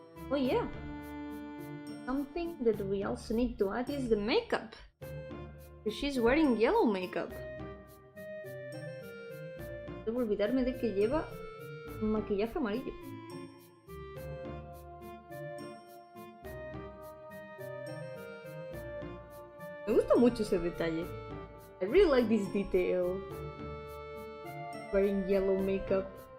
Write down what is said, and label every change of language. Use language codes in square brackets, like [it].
[en] Oh yeah, something that we also need to add is the makeup. She's wearing yellow makeup. [es] Debo olvidarme de que lleva maquillaje amarillo. Me gusta mucho ese detalle. [en] I really like this detail. Wearing yellow makeup.